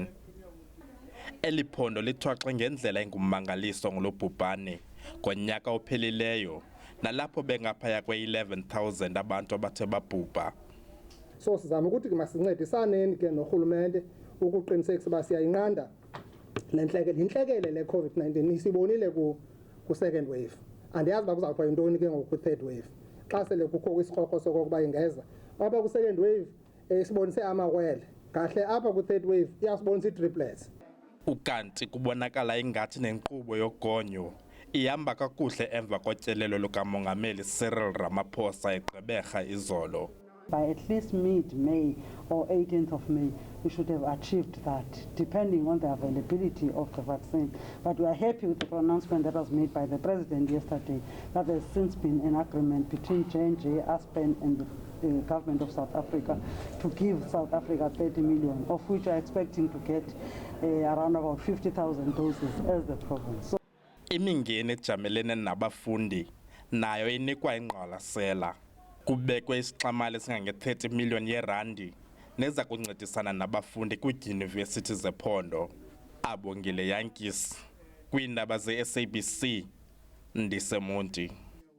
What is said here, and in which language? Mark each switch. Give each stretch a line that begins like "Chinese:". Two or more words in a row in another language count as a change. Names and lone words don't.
Xhosa: Eli phondo lithwaxe ngendlela engummangaliso ngolo bhubhane ngonyaka ophelileyo, nalapho bengaphaya kwe-11,000 abantu abathe babhubha. So sizama ukuthi masincedisaneni ke norhulumente ukuqinisekisa uba siyayinqanda le ntlekele le COVID-19 isibonile ku-
English: second wave.
Xhosa: Andiyazi uba kuzawuthiwa yintoni ke ngoku kwi-
English: third wave.
Xhosa: Xa sele kukho isikrokro sokokuba ingeza apha kwi-
English: second wave
Xhosa: sibonise amawele, kahle apha kwi-
English: third wave
Xhosa: iyasibonisa ii-triplets. Ukanti kubonakala ingathi nenkqubo yogonyo ihamba kakuhle emva kotyelelo lukamongameli Cyril Ramaphosa eGqeberha izolo.
English: By at least mid-May or 18th of May, we should have achieved that, depending on the availability of the vaccine. But we are happy with the pronouncement that was made by the President yesterday, that there's since been an agreement between J&J, Aspen and the government of South Africa to give South Africa 30 million, of which we are expecting to get around about 50,000 doses as the province.
Xhosa: Imingeni ejamelene nabafundi nayo inikwa ingqwalasela. Kubekwe isixamali esingange-30 million yeerandi neza kuncedisana nabafundi kwiidyunivesithi zephondo. Abongile Yankees, kwiindaba ze-SABC, Ndisemonti.